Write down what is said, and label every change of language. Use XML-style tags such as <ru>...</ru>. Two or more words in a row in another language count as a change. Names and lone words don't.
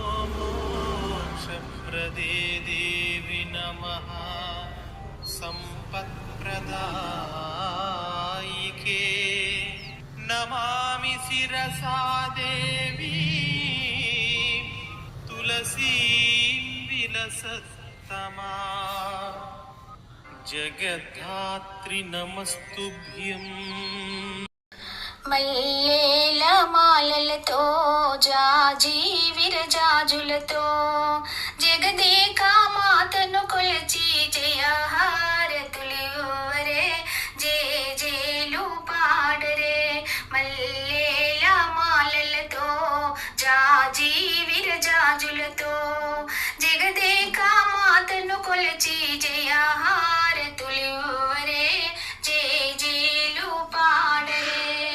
<sa>मोक्षप्रदे देवि नमः सम्पत्प्रदायिके नमामि शिरसा देवी तुलसीं विलसत्तमा जगद्धात्री नमस्तुभ्यं</sa> <te>మల్లేల మాలలతో జాజి విరజాజులతో జగదేక మాతను కొలచి జయహారతులివరే జయ జయలు పాడరే మల్లేల మాలలతో జాజి విరజాజులతో జగదేక మాతను కొలచి జయహారతులివరే జయ జయలు పాడరే</te>